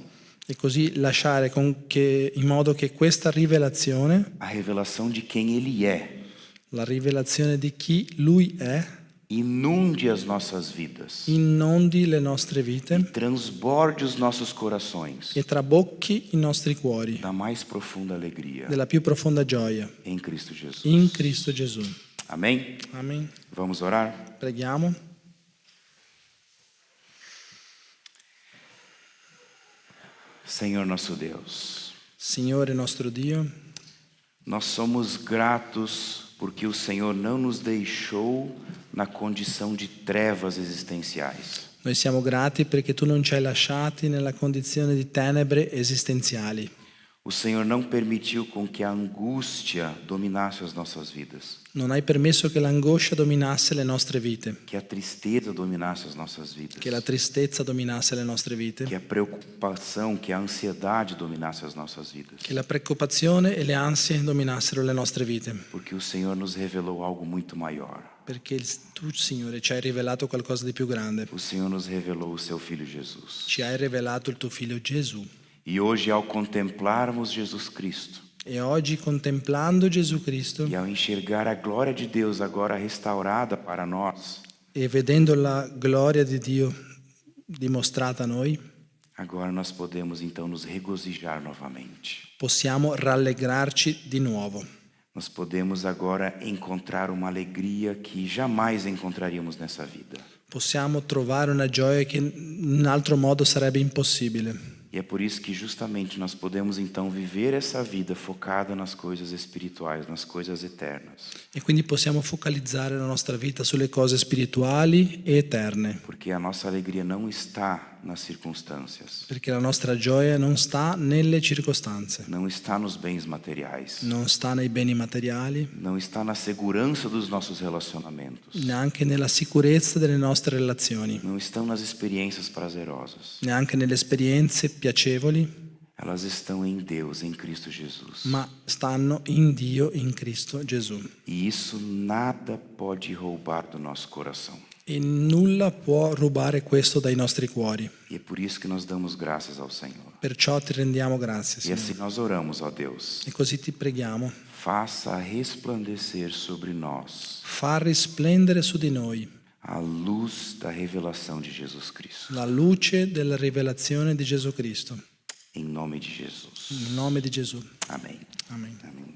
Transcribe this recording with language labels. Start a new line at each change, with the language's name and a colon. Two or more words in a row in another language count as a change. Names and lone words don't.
Italian: e così lasciare in modo che questa rivelazione,
Portuguese: a revelação de quem Ele é,
Italian: la rivelazione di chi Lui è,
Portuguese: inunde as nossas vidas,
Italian: inondi le nostre vite
Portuguese: transborde os nossos corações
Italian: e trabocchi i nostri cuori
Portuguese: da mais profunda alegria
Italian: della più profonda gioia
Portuguese: em Cristo Jesus.
Italian: in Cristo Gesù.
Portuguese: Amém?
Italian: Amen.
Portuguese: Vamos orar?
Italian: Preghiamo.
Portuguese: Senhor nosso Deus,
Italian: Signore nostro Dio,
Portuguese: nós somos gratos porque o Senhor não nos deixou na condição de trevas existenciais.
Italian: noi siamo grati perché tu non ci hai lasciati nella condizione di tenebre esistenziali.
Portuguese: O Senhor não permitiu com que a angústia dominasse as nossas vidas,
Italian: Non hai permesso che l'angoscia dominasse le nostre vite,
Portuguese: que a tristeza dominasse as nossas vidas,
Italian: che la tristezza dominasse le nostre vite,
Portuguese: que a preocupação, que a ansiedade dominasse as nossas vidas.
Italian: che la preoccupazione e le ansie dominassero le nostre vite,
Portuguese: Porque o Senhor nos revelou algo muito maior.
Italian: perché tu, Signore, ci hai rivelato qualcosa di più grande.
Portuguese: O Senhor nos revelou o seu Filho Jesus.
Italian: Ci hai rivelato il tuo figlio Gesù.
Portuguese: E hoje, ao contemplarmos Jesus Cristo,
Italian: E oggi, contemplando Gesù Cristo
Portuguese: e ao enxergar a glória de Deus agora restaurada para nós,
Italian: e vedendo la gloria di Dio dimostrata a noi,
Portuguese: agora nós podemos então nos regozijar novamente.
Italian: possiamo rallegrarci di nuovo.
Portuguese: Nós podemos agora encontrar uma alegria que jamais encontraríamos nessa vida.
Italian: Possiamo trovare una gioia che in altro modo sarebbe impossibile.
Portuguese: E é por isso que justamente nós podemos então viver essa vida focada nas coisas espirituais, nas coisas eternas.
Italian: E quindi possiamo focalizzare la nostra vita sulle cose spirituali e eterne,
Portuguese: Porque a nossa alegria não está nas circunstâncias,
Italian: perché la nostra gioia non sta nelle circostanze,
Portuguese: não está nos bens materiais,
Italian: non sta nei beni materiali,
Portuguese: não está na segurança dos nossos relacionamentos,
Italian: neanche nella sicurezza delle nostre relazioni,
Portuguese: não estão nas experiências prazerosas.
Italian: neanche nelle esperienze piacevoli,
Portuguese: Elas estão em Deus, em Cristo Jesus.
Italian: ma stanno in Dio, in Cristo Gesù.
Portuguese: E isso nada pode roubar do nosso coração.
Italian: E nulla può rubare questo dai nostri cuori.
Portuguese: E é por isso que nós damos graças ao Senhor.
Italian: Perciò ti rendiamo grazie,
Portuguese: E
Italian: Signore.
Portuguese: assim nós oramos, ó Deus.
Italian: E così ti preghiamo.
Portuguese: Faça resplandecer sobre nós
Italian: Fa risplendere su di noi
Portuguese: a luz da revelação de Jesus Cristo.
Italian: la luce della rivelazione di Gesù Cristo.
Portuguese: Em nome de Jesus.
Italian: Nel nome di Gesù.
Portuguese: Amém.
Italian: Amen.
Portuguese: Amém.